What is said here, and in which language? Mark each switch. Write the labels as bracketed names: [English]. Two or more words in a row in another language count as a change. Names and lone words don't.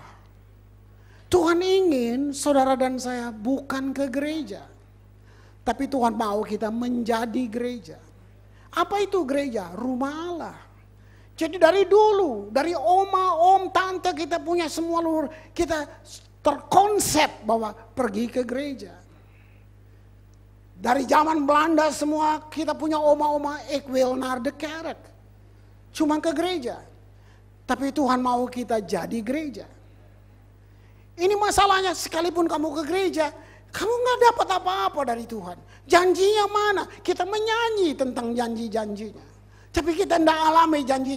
[Indonesian] Tuhan ingin saudara dan saya bukan ke gereja, tapi Tuhan mau kita menjadi gereja. Apa itu gereja? Rumah Allah. Jadi dari dulu, dari oma, om, tante kita punya semua luhur, kita terkonsep bahwa pergi ke gereja. Dari zaman Belanda semua kita punya oma-oma, [Dutch] ik wil naar de kerk. [Indonesian] Cuma ke gereja. Tapi Tuhan mau kita jadi gereja. Ini masalahnya, sekalipun kamu ke gereja, kamu gak dapat apa-apa dari Tuhan. Janjinya mana? Kita menyanyi tentang janji-janjinya. Tapi kita tidak alami janji itu.